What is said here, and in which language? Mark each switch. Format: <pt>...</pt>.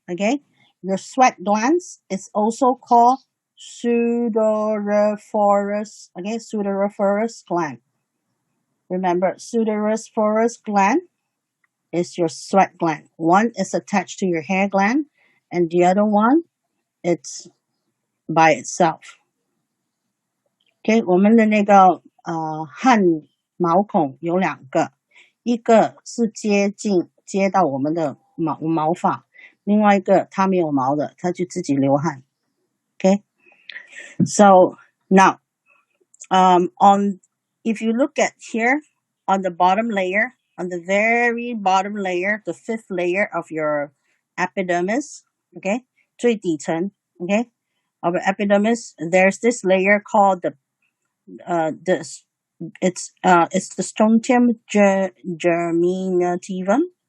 <en>Okay, your sweat glands is also called sudoriferous. Okay, sudoriferous gland. Remember, sudoriferous gland is your sweat gland. One is attached to your hair gland, and the other one, it's by itself.</en> <zh>Okay, 我们的那个汗毛孔有两个，一个是接到我们的毛发，另外一个它没有毛的，它就自己流汗。</zh> <en>Okay, so now, if you look at here on the bottom layer, on the very bottom layer, the fifth layer of your epidermis, okay,</en> <zh>最底层,</zh> <en>okay, of your epidermis, there's this layer called it's the strontium germinativum.</en>